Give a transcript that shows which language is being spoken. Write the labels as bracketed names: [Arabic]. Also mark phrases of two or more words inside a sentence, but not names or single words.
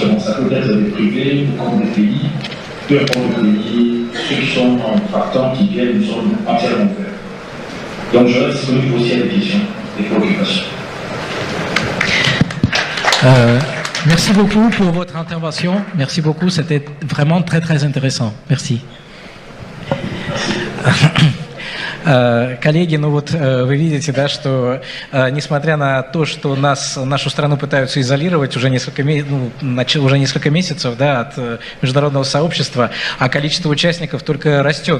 [French] Donc ça peut être des privés ou comme des pays, peu importe le pays, ceux qui sont partants, qui viennent, nous sommes entièrement ouverts. Donc je reste disponible aussi à des questions, des préoccupations. Merci beaucoup pour votre intervention. Merci beaucoup, c'était vraiment très très intéressant. Merci. [Russian] Коллеги, ну вот вы видите, да, что несмотря на то, что нашу страну пытаются изолировать уже несколько месяцев, да, от международного сообщества, а количество участников только растет.